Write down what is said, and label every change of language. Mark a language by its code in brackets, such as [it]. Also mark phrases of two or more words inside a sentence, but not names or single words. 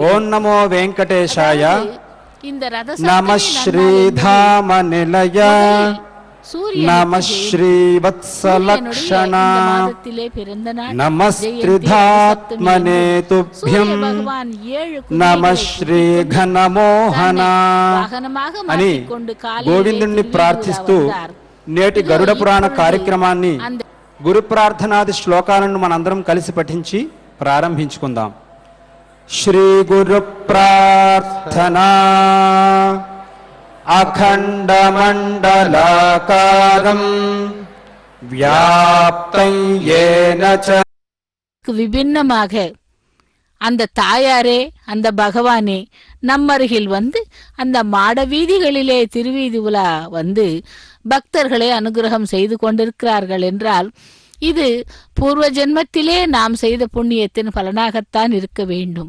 [sa] ॐ नमो वेङ्कटेशाय. [ta] இந்த ரத [sa] नम श्रीधाम निलय नम श्री वत्सलक्षणा नमस्त्रिधात्मने तुभ्यं नम [te] శ్రీ ఘనమోహన అని గోవిందుణ్ణి ప్రార్థిస్తూ నేటి గరుడ పురాణ కార్యక్రమాన్ని గురు ప్రార్థనాది శ్లోకాలను మనందరం కలిసి పఠించి ప్రారంభించుకుందాం. [sa] श्री गुरु प्रार्थना अखण्ड मण्डलाकारं व्याप्तं येन च. [ta] விபின்னமாக அந்த தாயாரே, அந்த பகவானே நம்மருகில் வந்து அந்த மாட வீதிகளிலே திருவீதி உலா வந்து பக்தர்களை அனுகிரகம் செய்து கொண்டிருக்கிறார்கள் என்றால் இது பூர்வ ஜென்மத்திலே நாம் செய்த புண்ணியத்தின் பலனாகத்தான் இருக்க வேண்டும்.